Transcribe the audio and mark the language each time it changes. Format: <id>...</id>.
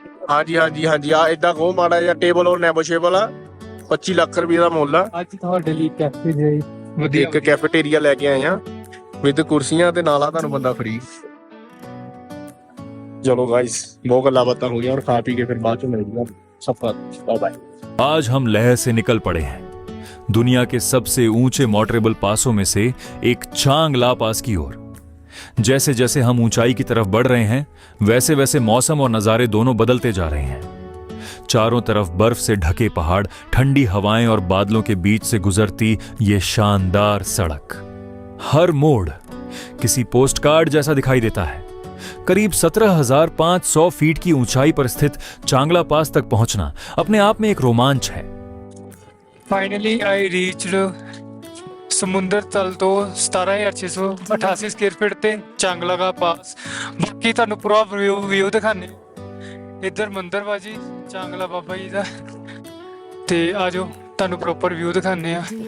<pa>ਹਾਂਜੀ ਹਾਂਜੀ ਹਾਂਜੀ, ਆ ਇਦਾਂ ਕਹੋ ਮਾੜਾ ਜਿਹਾ ਟੇਬਲ ਔਰ ਨੈਗੋਸ਼ੀਏਬਲ ਆ। 25 ਲੱਖ ਰੁਪਏ ਦਾ ਮੁੱਲ ਆ। ਅੱਜ ਤੁਹਾਡੇ ਲਈ ਕੈਫੇ ਜਾਈ ਵਧੀਆ ਇੱਕ ਕੈਫੇਟੇਰੀਆ ਲੈ ਕੇ ਆਏ ਆ ਵਿਦ ਕੁਰਸੀਆਂ ਤੇ ਨਾਲ ਆ ਤੁਹਾਨੂੰ ਬੰਦਾ ਫ੍ਰੀ। ਚਲੋ ਗਾਇਸ, ਬਹੁਤ ਗੱਲਾਂ ਬਾਤਾਂ ਹੋ ਗਈਆਂ, ਹੁਣ ਖਾ ਪੀ ਕੇ ਫਿਰ ਬਾਅਦ ਚ ਮਿਲਦੇ ਸਫਰ। Bye bye.</pa> <hi>आज हम लेह से निकल पड़े हैं, दुनिया के सबसे ऊंचे मोटरेबल पासों में से एक चांगला पास की ओर। जैसे जैसे हम ऊंचाई की तरफ बढ़ रहे हैं, वैसे वैसे मौसम और नज़ारे दोनों बदलते जा रहे हैं। चारों तरफ बर्फ से ढके पहाड़, ठंडी हवाएं और बादलों के बीच से गुजरती ये शानदार सड़क, हर मोड़ किसी पोस्टकार्ड जैसा दिखाई देता है। करीब 17,500 फीट की ऊंचाई पर स्थित चांगला पास तक पहुंचना अपने आप में एक रोमांच है।</hi> <en>finally I reached</en> <pa>ਸਮੁੰਦਰ ਤਲ ਤੋਂ 17,688 ਸਕੁਅਰ ਫੀਟ ਤੇ ਚਾਂਗਲਾ ਦਾ ਪਾਸ। ਬਾਕੀ ਤੁਹਾਨੂੰ ਪੂਰਾ ਵਿਊ ਦਿਖਾਣੇ। ਇੱਧਰ ਮੰਦਿਰ ਬਾਜੀ ਚਾਂਗਲਾ ਬਾਬਾ ਜੀ ਦਾ, ਤੇ ਆਜੋ ਤੁਹਾਨੂੰ ਪ੍ਰੋਪਰ ਵਿਊ ਦਿਖਾਣੇ ਆ।</pa>